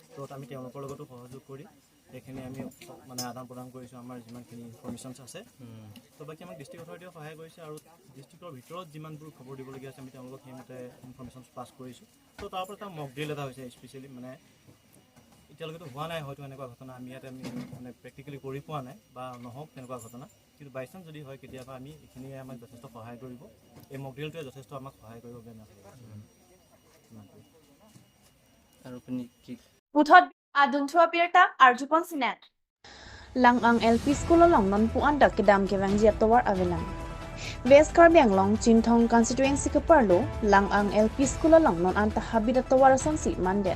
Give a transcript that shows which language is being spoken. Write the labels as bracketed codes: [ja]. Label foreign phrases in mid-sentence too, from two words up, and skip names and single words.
[as] তো আমি তেওঁলোকৰ লগতো সহযোগ কৰি এইখিনি আমি মানে আদান প্ৰদান কৰিছোঁ আমাৰ যিমানখিনি ইনফৰমেশ্যনছ আছে তো বাকী আমাক ডিষ্ট্ৰিক্ট অথৰিটিয়েও সহায় কৰিছে আৰু ডিষ্ট্ৰিক্টৰ ভিতৰত যিমানবোৰ খবৰ দিবলগীয়া আছে আমি তেওঁলোকক সেইমতে ইনফৰমেশ্যনছ পাছ কৰিছোঁ তো তাৰ পৰা এটা মক ড্ৰিল এটা হৈছে স্পেচিয়েলি মানে এতিয়ালৈকেতো হোৱা নাই হয়তো এনেকুৱা ঘটনা আমি ইয়াতে আমি মানে প্ৰেক্টিকেলি কৰি পোৱা নাই বা নহওক তেনেকুৱা ঘটনা কিন্তু বাই চান্স যদি হয় কেতিয়াবা আমি এইখিনিয়ে আমাক যথেষ্ট সহায় কৰিব এই মক ড্ৰিলটোৱে যথেষ্ট আমাক সহায় কৰিব বেয়া [mjw] Puthot adun thua birta arjupon sinet. Lang ang LP School along non puan dak kedam kewang jia towar avelang. West Karbi Anglong Chinthong constituency ke perlu lang ang LP School along non anta habida towar sonsi mandet.